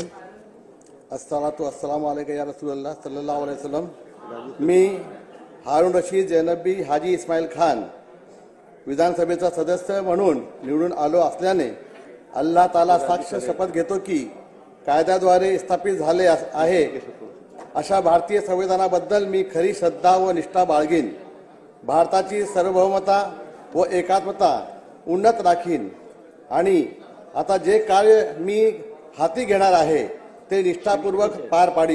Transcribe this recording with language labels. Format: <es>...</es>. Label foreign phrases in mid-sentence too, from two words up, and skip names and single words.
<ar>الصلاة والسلام عليك يا رسول الله صلى الله عليه وسلم.</ar> <mr>मी हारून रशीद जैनबी हाजी इस्माईल खान विधानसभेचा सदस्य म्हणून निवडून आलो असल्याने</mr> <ar>الله تعالى</ar> <mr>साक्ष शपथ घेतो की कायद्याद्वारे स्थापित झाले आहे अशा भारतीय संविधानाबद्दल मी खरी श्रद्धा व निष्ठा बाळगीन. भारताची सार्वभौमता व एकात्मता उन्नत राखीन आणि आता जे कार्य मी हाती घेणार आहे ते निष्ठापूर्वक पार पाडीन.</mr>